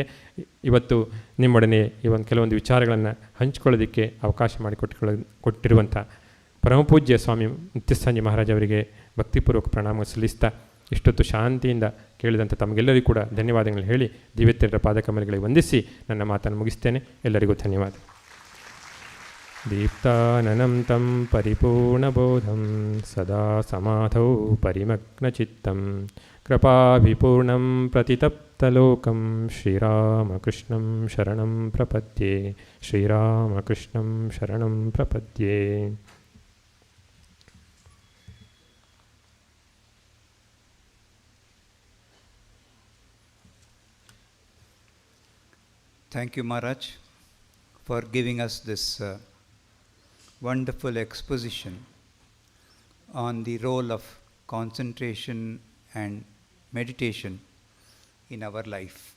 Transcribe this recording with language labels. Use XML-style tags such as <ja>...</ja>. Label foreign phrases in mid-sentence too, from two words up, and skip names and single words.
<kn>ಇವತ್ತು ನಿಮ್ಮೊಡನೆ ಈ ಒಂದು ಕೆಲವೊಂದು ವಿಚಾರಗಳನ್ನು ಹಂಚ್ಕೊಳ್ಳೋದಕ್ಕೆ ಅವಕಾಶ ಕೊಟ್ಟಿರುವಂಥ ಪರಮಪೂಜ್ಯ ಸ್ವಾಮಿ ನಿತ್ಯಸ್ಥಾಂಜಿ ಮಹಾರಾಜ್ ಅವರಿಗೆ ಭಕ್ತಿಪೂರ್ವಕ ಪ್ರಣಾಮ ಸಲ್ಲಿಸ್ತಾ, ಇಷ್ಟೊತ್ತು ಶಾಂತಿಯಿಂದ ಕೇಳಿದಂಥ ತಮಗೆಲ್ಲರಿಗೂ ಕೂಡ ಧನ್ಯವಾದಗಳು ಹೇಳಿ ದಿವ್ಯತ್ಯರ ಪಾದಕಮಲಗಳಿಗೆ ವಂದಿಸಿ ನನ್ನ ಮಾತನ್ನು ಮುಗಿಸ್ತೇನೆ. ಎಲ್ಲರಿಗೂ ಧನ್ಯವಾದ.</kn> <sa>ದೀಪ್ತಾನನಂ ತಂ ಪರಿಪೂರ್ಣಬೋಧಂ ಸದಾ ಸಮಾಧೌ ಪರಿಮಗ್ನಚಿತ್ತಂ ಕೃಪಾಭಿಪೂರ್ಣಂ ಪ್ರತಿತಪ್ತಲೋಕಂ ಶ್ರೀರಾಮಕೃಷ್ಣಂ ಶರಣಂ ಪ್ರಪದ್ಯೆ. ಶ್ರೀರಾಮಕೃಷ್ಣಂ ಶರಣಂ ಪ್ರಪದ್ಯೆ.</sa> <en>Thank you, Maharaj, for giving us this wonderful exposition on the role of concentration and meditation in our life.</en>